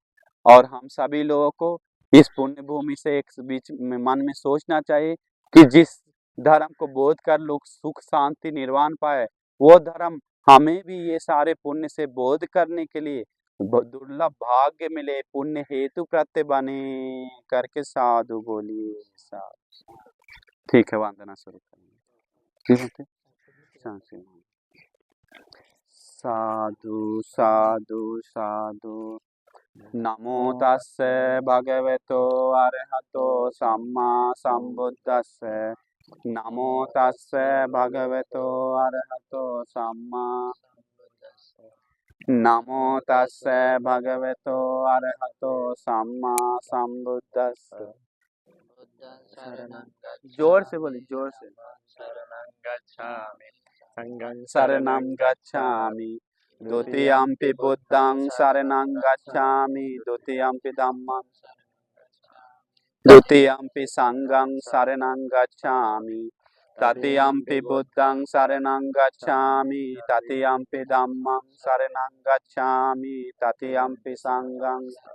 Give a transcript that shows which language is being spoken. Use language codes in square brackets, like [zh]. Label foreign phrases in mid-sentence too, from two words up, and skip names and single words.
[hi] और हम सभी लोगों को इस पुण्य भूमि से एक बीच में मन में सोचना चाहिए कि जिस धर्म को बोध कर लोग सुख शांति निर्वाण पाए, वो धर्म हमें भी ये सारे पुण्य से बोध करने के लिए दुर्लभ भाग्य मिले, पुण्य हेतु प्रत्यय बने करके साधु बोलिए साधु। ठीक है, वंदना शुरू करेंगे। [pi] साधु साधु साधु। नमो तस्से भगवतो अरहतो सम्मा संबुद्धस्से। नमो तस्से भगवतो अरहतो सम्मा। नमो तस्से भगवतो अरहतो सम्मा संबुद्धस्से। [hi] जोर से बोली, जोर से। [pi] शरणं गच्छामि द्वितीयंपि बुद्धं शरणं गच्छामि द्वितीयंपि धम्मं द्वितीयंपि संघं शरणं गच्छामि तृतीयंपि बुद्धं शरणं गच्छामि तृतीयंपि धम्मं शरणं गच्छामि तृतीयंपि संघं।